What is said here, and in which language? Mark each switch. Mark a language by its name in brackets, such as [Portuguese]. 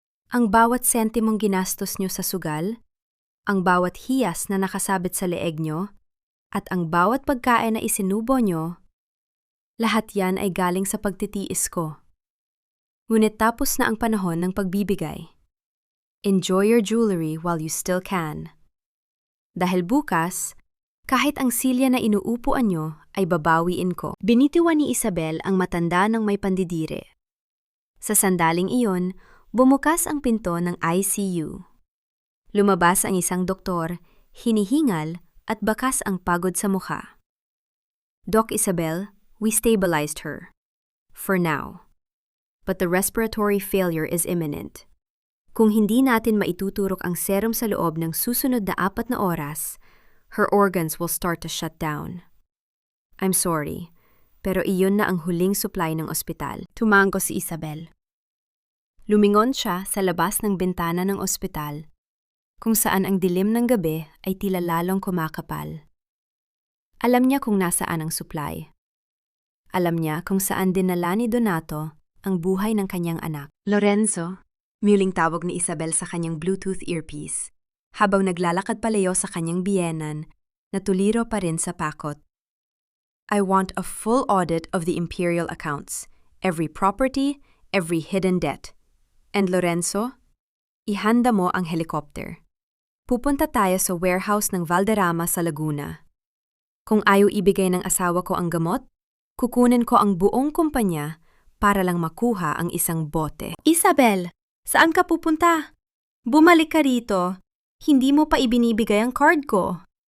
[Filipino] Ang bawat sentimong ginastos nyo sa sugal, ang bawat hiyas na nakasabit sa leeg nyo, at ang bawat pagkain na isinubo nyo, lahat yan ay galing sa pagtitiis ko. Ngunit tapos na ang panahon ng pagbibigay. [English] Enjoy your jewelry while you still can. [Filipino] Dahil bukas, kahit ang silya na inuupuan nyo ay babawiin ko. Binitiwan ni Isabel ang matanda ng may pandidire. Sa sandaling iyon, bumukas ang pinto ng ICU. Lumabas ang isang doktor, hinihingal at bakas ang pagod sa mukha. [English] Doc Isabel, we stabilized her. For now. But the respiratory failure is imminent. [Filipino] Kung hindi natin maituturok ang serum sa loob ng susunod na 4 na oras, [English] her organs will start to shut down. I'm sorry, [Filipino] pero iyon na ang huling supply ng ospital. Tumango si Isabel. Lumingon siya sa labas ng bintana ng ospital, kung saan ang dilim ng gabi ay tila lalong kumakapal. Alam niya kung nasaan ang supply. Alam niya kung saan dinala ni Donato ang buhay ng kanyang anak. Lorenzo, muling tawag ni Isabel sa kanyang Bluetooth earpiece, habang naglalakad palayo sa kanyang biyenan na tuliro pa rin sa pakot. [English] I want a full audit of the imperial accounts, every property, every hidden debt. [Filipino] And Lorenzo, ihanda mo ang helicopter. Pupunta tayo sa warehouse ng Valderrama sa Laguna. Kung ayaw ibigay ng asawa ko ang gamot, kukunin ko ang buong kumpanya para lang makuha ang isang bote. Isabel! Saan ka pupunta? Bumalik ka rito. Hindi mo pa ibinibigay ang card ko.